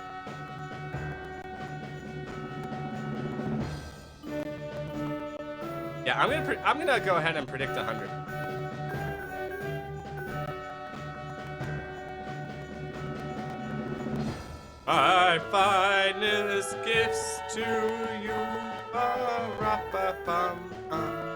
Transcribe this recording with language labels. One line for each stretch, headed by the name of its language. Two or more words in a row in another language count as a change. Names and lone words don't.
English: Yeah, I'm gonna go ahead and predict 100. My finest gifts to you. Ba-ra-ba-bum-bum.